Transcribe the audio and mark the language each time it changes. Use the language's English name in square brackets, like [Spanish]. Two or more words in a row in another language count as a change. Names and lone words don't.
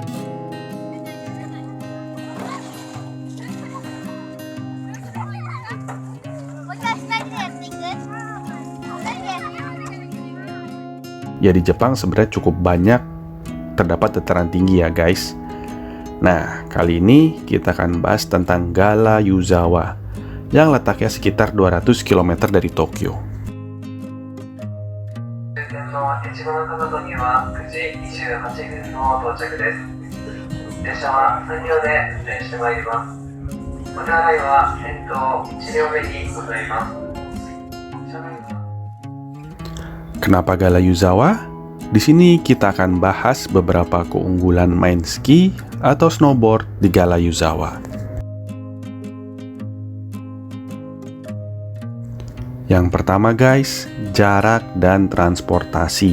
[Indonesian] Ya di Jepang sebenarnya cukup banyak terdapat dataran tinggi ya guys. Nah, kali ini kita akan bahas tentang Gala Yuzawa yang letaknya sekitar 200 km dari Tokyo. [Japanese] 越後中里には9時28分の到着です。列車は3両で運転してまいります。お支払いは先頭1両目にございます。車内は [Indonesian] Kenapa Gala Yuzawa? Di sini kita akan bahas beberapa keunggulan main ski atau snowboard di Gala Yuzawa. Yang pertama guys, jarak dan transportasi.